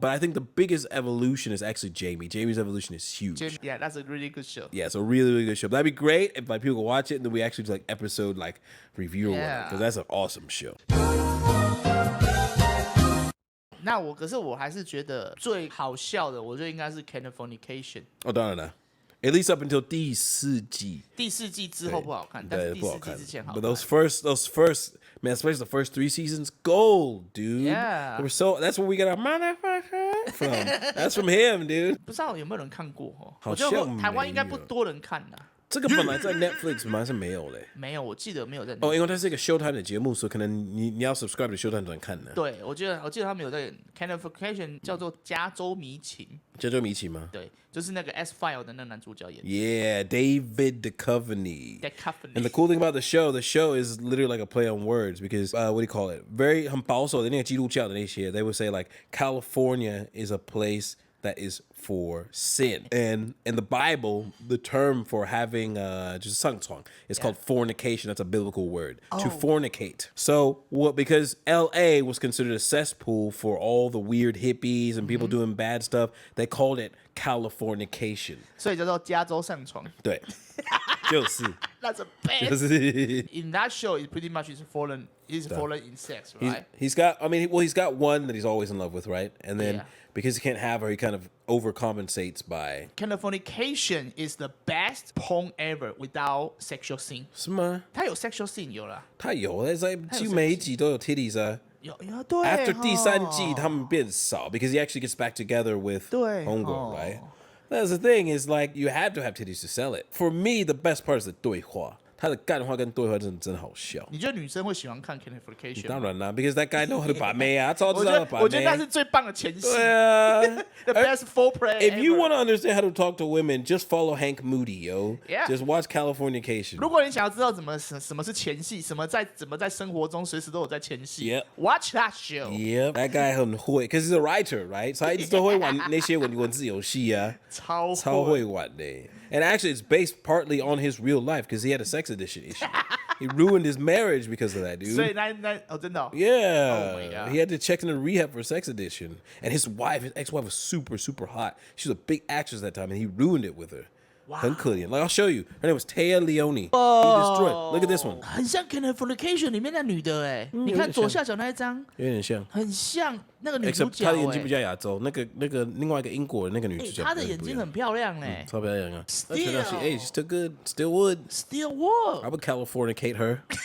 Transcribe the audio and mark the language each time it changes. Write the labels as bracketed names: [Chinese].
[English] But I think the biggest evolution is actually Jamie. Jamie's evolution is huge. Yeah, that's a really good show. Yeah, it's a really, really good show. But that'd be great if like people could watch it and then we actually do like episode like review or whatever. Because that's an awesome show. [Chinese] 那可是我还是觉得最好笑的，我觉得应该是 Californication。哦，当然了。 [English] At least up until 第4季。 [Chinese] 第4季之后不好看，但是第4季之前好看。 [English] But those first, man, especially the first 3 seasons, gold, dude. Yeah. That's where we got our motherfucker from. That's from him, dude. [Chinese] 不知道有没有人看过哦？好我觉得像台湾应该不多人看呐。这个本来在 Netflix 本来是没有嘞。没有，我记得没有在。哦，因为它是一个 Showtime 的节目，所以可能你要 subscribe 的 Showtime 才能看的。对，我记得他们有在 Californication 叫做加州迷情。加州迷情吗？对，就是那个 S-File 的那个男主角演的。 [English] Yeah, David Duchovny. Duchovny. And the cool thing about the show is literally like a play on words because what do you call it? Very 很保守的那个基督教的那些 they would say like California is a place that is for sin. And in the Bible, the term for having 就是上床 is called fornication. That's a biblical word. To fornicate. So because LA was considered a cesspool for all the weird hippies and people doing bad stuff, they called it Californication. [Chinese] 所以叫做加州上床。对，就是。 [English] That's a bad. [Chinese] 就是 [English] In that show, it pretty much is fallen in sex, right? He's got one that he's always in love with, right? And then because he can't have her, he kind of overcompensates by. Californication is the best porn ever without sexual scene. [Chinese] 是吗？它有 sexual scene 有啦。他有，但是几乎每一集都有 titties 啊。有对。 [English] After 第3季，他们变少 because he actually gets back together with homegirl, right? That's the thing is like you had to have titties to sell it. For me, the best part is the 对话。 [Chinese] 他的干话跟对话真好笑。你觉得女生会喜欢看 Californication？当然啦 ， because that guy know how to 把妹啊，超知道把妹。我觉得那是最棒的前戏。对啊 [English] ，the best foreplay. If you want to understand how to talk to women, just follow Hank Moody, yo. Yeah. Just watch Californication. [Chinese] 如果你想要知道什么是前戏，怎么在生活中随时都有在前戏 [English] Yep. Watch that show. Yep, that guy 很会，cause he's a writer, right? [Chinese] 所以他一直都会玩那些文字游戏啊，超会玩的。 [English] And actually, it's based partly on his real life because he had a sex addiction issue. He ruined his marriage because of that, dude. [Chinese] 所以真的。 [English] Yeah. Oh my God. He had to check into rehab for sex addiction. And his ex-wife was super, super hot. She was a big actress that time, and he ruined it with her. Wow. 很可怜. Like, I'll show you. Her name was Taya Leone. He destroyed. Look at this one. [Chinese] 很像 Californication 里面那女的哎，你看左下角那一张，有点像，很像那个女主角。她的眼睛比较亚洲，那个另外一个英国的那个女主角，她的眼睛很漂亮哎，超漂亮啊。 [English] Still, she aged still good, still would. I would Californicate her.